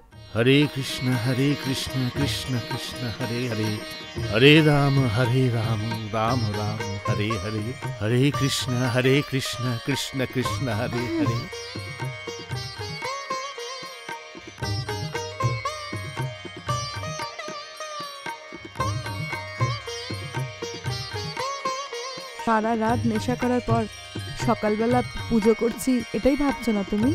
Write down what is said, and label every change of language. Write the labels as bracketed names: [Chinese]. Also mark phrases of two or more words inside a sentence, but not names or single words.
[Sanskrit] हरे कृष्ण कृष्ण कृष्ण हरे हरे, हरे राम राम राम हरे हरे, हरे कृष्ण कृष्ण कृष्ण हरे हरे। [Bangla] সারা রাত নেশা করার পর সকালবেলা পুজো করছি, এটাই ভাবছো না তুমি?